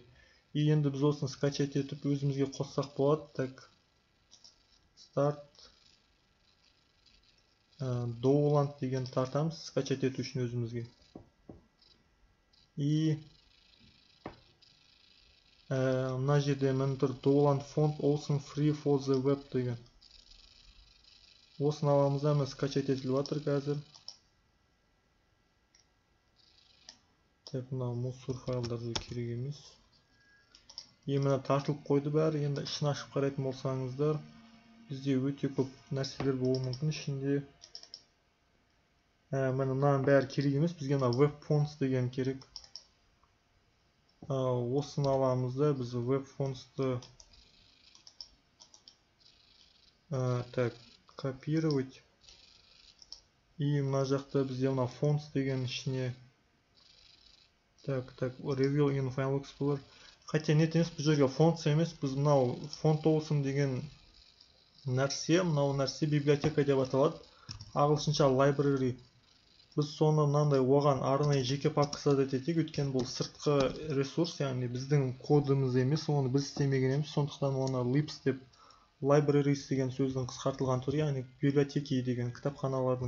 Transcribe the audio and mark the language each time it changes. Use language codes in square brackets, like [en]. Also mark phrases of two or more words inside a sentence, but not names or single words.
[kk] И енді біз осыны скачать етіп өзімізге қоссақ болады. Так, [en] start Dowland [kk] деген тартамыз скачать ету үшін өзімізге. И мына жерде міне тұр [en] Dowland font awesome free for the web [kk] деген. Осыны аламыз да, міне скачать етіліп жатыр қазір. Так, мына мусор файлдары керек емес. И міне тартылып қойды бәрі. Енді ішін ашып қарайтын болсаңыздар, бізде өте көп нәрселер болуы мүмкін ішінде. Міне мынаның бәрі керек емес, бізге мына [en] web fonts [kk] деген керек. Осыны аламыз да, біз [en] web fonts'ты [ru] так, копировать. [kk] И мына жақта бізде мына fonts деген ішіне. Так, [en] reveal in file explorer. [ru] Хотя нет [kk] емес, бұл жерге fonts емес, біз мынау [en] font awesome [kk] деген нәрсе, мынау нәрсе библиотека деп аталады. Ағылшынша library. Біз соны мынандай оған арнайы жеке папка создать етейік, өйткені бұл сыртқы ресурс, яғни біздің кодымыз емес, оны біз істемегеніміз, сондықтан оны libs деп, libraries деген сөздің қысқартылған түрі, яғни библиотеки деген кітапханалардың.